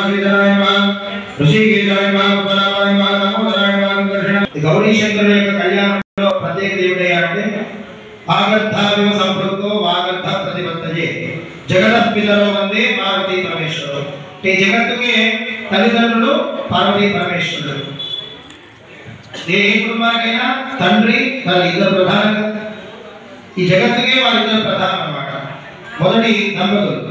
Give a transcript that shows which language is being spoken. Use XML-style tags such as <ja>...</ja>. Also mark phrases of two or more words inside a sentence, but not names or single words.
<sa>श्रीधराय नमः ऋषिकेशाय नमः पद्मनाभाय नमः नमोदराय नमः दर्शनाय गौरी शंकर</sa> <te>యొక్క కళ్యాణంలో ప్రత్యేక దేవుడే అంటే</te> <sa>ఆగర్ధావివ సంపృక్తో వాగర్ధ ప్రతిపత్తయే జగత్ పిల్లలు వందే పార్వతీ పరమేశ్వరుడు.</sa> <te>ఈ జగత్తుకి తల్లిదండ్రులు పార్వతీ పరమేశ్వరుడు. ఏ కుటుంబానికైనా తండ్రి తల్లి ఇద్దరు ప్రధానంగా, ఈ జగత్తుకే వారిద్దరు ప్రధానం అన్నమాట, మొదటి దంపతులు.</te>